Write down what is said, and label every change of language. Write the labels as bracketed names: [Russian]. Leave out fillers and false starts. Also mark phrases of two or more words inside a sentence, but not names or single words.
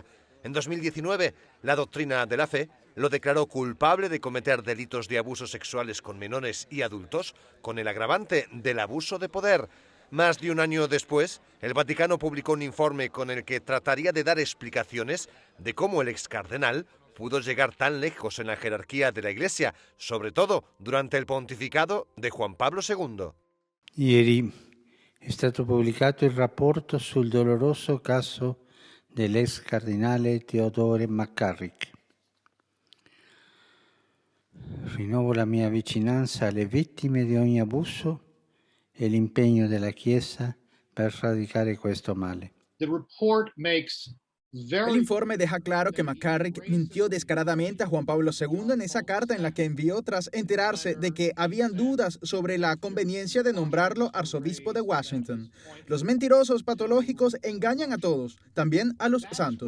[Spanish] En 2019, la doctrina de la fe lo declaró culpable de cometer delitos de abusos sexuales con menores y adultos, con el agravante del abuso de poder. Más de un año después, el Vaticano publicó un informe con el que trataría de dar explicaciones de cómo el ex cardenal pudo llegar tan lejos en la jerarquía de la Iglesia, sobre todo durante el pontificado de Juan Pablo II. [Italian] Ieri è stato pubblicato il rapporto sul doloroso caso dell'ex cardinale Theodore McCarrick. Rinnovo la mia vicinanza alle vittime di ogni abuso e l'impegno della Chiesa per radicare questo male. [Spanish] El informe deja claro que McCarrick mintió descaradamente a Juan Pablo II en esa carta en la que envió tras enterarse de que habían dudas sobre la conveniencia de nombrarlo arzobispo de Washington. Los mentirosos patológicos engañan a todos, también a los santos.